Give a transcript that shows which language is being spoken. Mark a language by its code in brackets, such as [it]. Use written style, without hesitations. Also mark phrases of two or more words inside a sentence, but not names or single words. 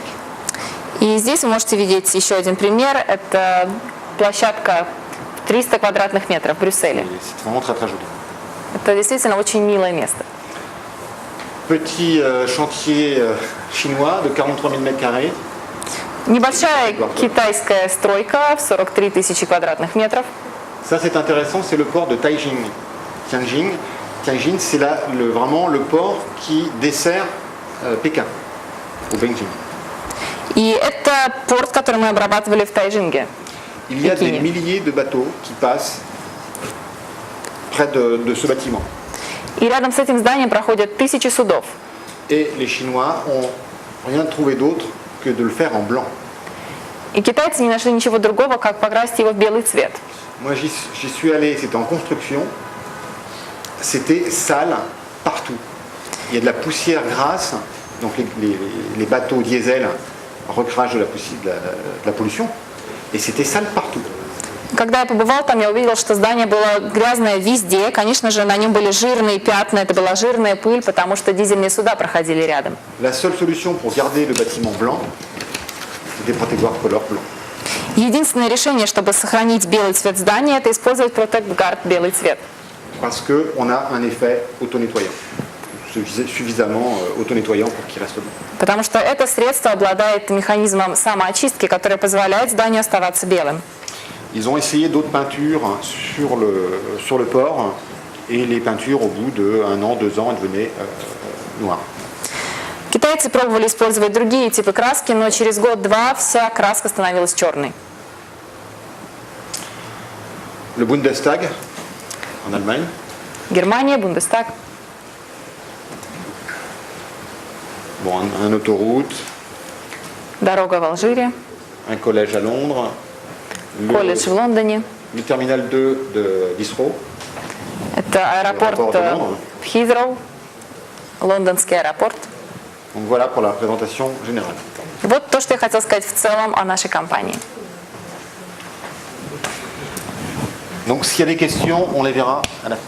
[ru] И здесь вы можете видеть еще один пример. Это площадка 300 квадратных метров в Брюсселе. [fr] Et c'est vraiment très très joli. [ru] Это действительно очень милое место. [fr] Petit chantier chinois de 43 000 mètres carrés. [ru] Небольшая китайская стройка в 43 тысячи квадратных метров. [fr] Ça c'est intéressant, c'est le port de Tianjin. Tianjin, c'est là vraiment le port qui dessert Pékin, au Beijing. [ru] И это порт, который мы обрабатывали в Тайжинге. [fr] Il y a des Pékin. milliers de bateaux qui passent près de ce bâtiment. [ru] И рядом с этим зданием проходят тысячи судов. [fr] Et les Chinois ont rien trouvé d'autre que de le faire en blanc. [ru] И китайцы не нашли ничего другого, как покрасить его в белый цвет. [fr] Moi j'y suis allé, c'était en construction, c'était sale partout. Il y a de la poussière grasse, donc les bateaux diesel recrachent de la pollution, et c'était sale partout. [ru] Когда я побывал там, я увидел, что здание было грязное везде. Конечно же, на нем были жирные пятна, это была жирная пыль, потому что дизельные суда проходили рядом. [fr] La seule solution pour garder le bâtiment blanc, c'était Protect-Guard Color blanc. [ru] Единственное решение, чтобы сохранить белый цвет здания, это использовать Protect-Guard белый цвет. [fr] Parce qu'on a un effet auto-nettoyant, suffisamment auto-nettoyant pour qu'il reste blanc. [ru] Потому что это средство обладает механизмом самоочистки, который позволяет зданию оставаться белым. [fr] Ils ont essayé d'autres peintures sur le port et les peintures au bout d'1 an, 2 ans, elles devenaient noires. [ru] Китайцы пробовали использовать другие типы краски, но через год-два вся краска становилась черной. [fr] Le Bundestag en Allemagne, [ru] Германия, Бундестаг, [fr] bon, un autoroute, [ru] дорога в Алжире, [fr] un collège à Londres, [ru] колледж в Лондоне. [fr] le terminal 2 d'Heathrow, [ru] Это аэропорт Аэропорт Лондона. в Хитроу, лондонский аэропорт. [fr] Donc voilà pour la présentation générale. [ru] Вот то, что я хотела сказать в целом о нашей компании. [fr] Donc s'il y a des questions, on les verra à la fin.